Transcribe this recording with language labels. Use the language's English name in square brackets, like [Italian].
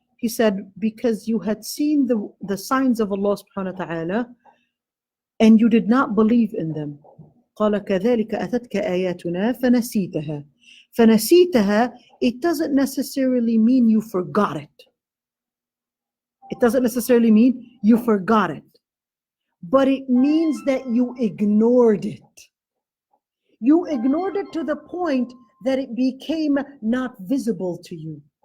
[English] He said, because you had seen the signs of Allah subhanahu wa ta'ala, and you did not believe in them. [Arabic] قال كذلك أتتك آياتنا فنسيتها. [English] فنسيتها, it doesn't necessarily mean you forgot it. It doesn't necessarily mean you forgot it. But it means that you ignored it. You ignored it to the point that it became not visible to you.